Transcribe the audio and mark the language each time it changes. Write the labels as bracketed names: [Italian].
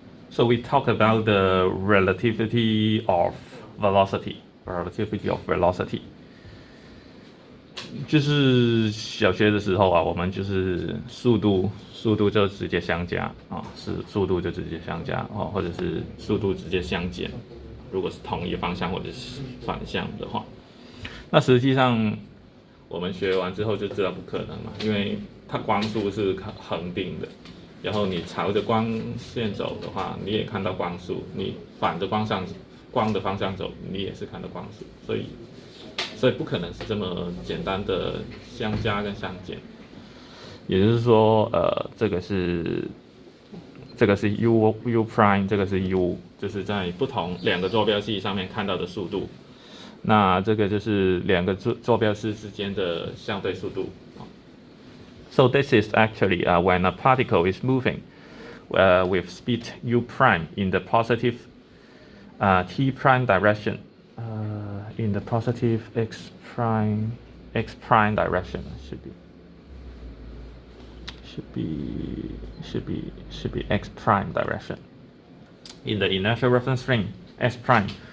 [English] So we talk about the relativity of velocity. Relativity of velocity. [Chinese] 就是小学的时候啊，我们就是速度就直接相加啊，是速度就直接相加哦，或者是速度直接相减。如果是同一个方向或者是反向的话，那实际上我们学完之后就知道不可能嘛，因为它光速是恒定的，然后你朝着光线走的话，你也看到光速；你反着光的方向走，你也是看到光速，所以不可能是这么简单的相加跟相减。也就是说，这个是 u prime， 这个是 u， 就是在不同两个坐标系上面看到的速度。那这个就是两个坐标系之间的相对速度。 [English] So this is actually when a particle is moving with speed u prime in the positive t prime direction, in the positive x prime direction should be x prime direction in the inertial reference frame s prime.